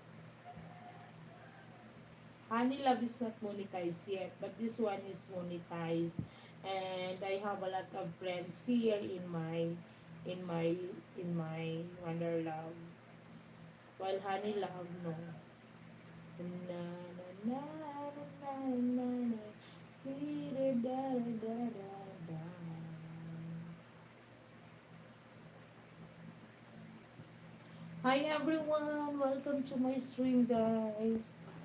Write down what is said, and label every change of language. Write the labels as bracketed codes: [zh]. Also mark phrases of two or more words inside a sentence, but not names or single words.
[en] Honey Love is not monetized yet, but this one is monetized. And I have a lot of friends here in my in my Wonder Love. While Honey Love no. Na na na na na na na. See da da da da da. Hi everyone, welcome to my stream, guys.